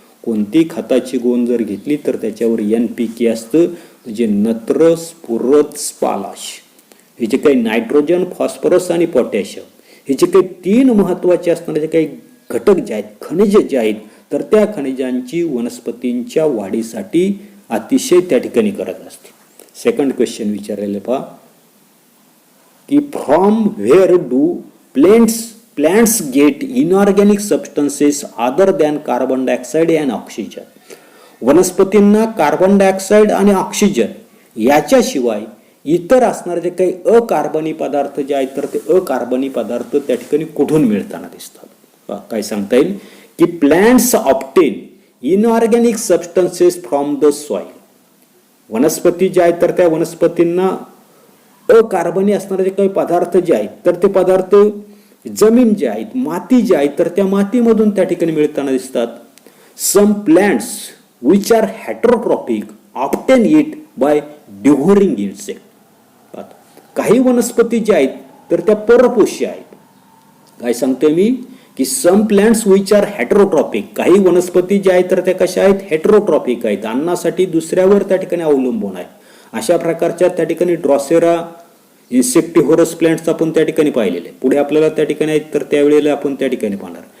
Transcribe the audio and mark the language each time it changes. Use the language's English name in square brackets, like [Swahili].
[Marathi] कोणती खताची गोण जर घेतली तर त्याच्यावर NPK असतं, म्हणजे नत्र, स्फुरद, स्पालाश. हे जे काही नायट्रोजन, फॉस्फरस आणि पोटॅशियम हे जे काही 3 महत्त्वाचे असणारे जे काही घटक जे आहेत, खनिज जे आहेत तर त्या खनिजांची वनस्पतींच्या वाढीसाठी अतिशय त्या ठिकाणी गरज असते. [English] second question [Marathi] विचारलेले पहा की [English] From where do plants get inorganic substances other than carbon dioxide and oxygen. [Marathi] वनस्पतींना कार्बन डायऑक्साईड आणि ऑक्सिजन याच्याशिवाय इतर असणारे जे काही अकार्बनी पदार्थ जे आहेत तर ते अकार्बनी पदार्थ त्या ठिकाणी कुठून मिळताना दिसतात. काय सांगता येईल की [English] Plants obtain inorganic substances from the soil. [Marathi] वनस्पती जे आहेत तर त्या वनस्पतींना अकार्बनी असणारे जे काही पदार्थ जे आहेत तर ते पदार्थ जमीन जे आहेत माती जे आहेत तर त्या मातीमधून त्या ठिकाणी मिळताना दिसतात. [English] Some plants which are heterotrophic obtain it by devouring insect. [Marathi] काही वनस्पती ज्या आहेत तर त्या परपोषी आहेत. काय सांगतोय मी की [English] some plants which are heterotrophic, [Marathi] काही वनस्पती ज्या आहेत तर त्या कशा आहेत हेटरोट्रॉपिक आहेत, अन्नासाठी दुसऱ्यावर त्या ठिकाणी अवलंबून आहेत. अशा प्रकारच्या त्या ठिकाणी ड्रॉसेरा इन्सेक्टिव्होरस प्लांट्स आपण त्या ठिकाणी पाहिलेले, पुढे आपल्याला त्या ठिकाणी आहेत तर त्यावेळेला आपण त्या ठिकाणी पाहणार.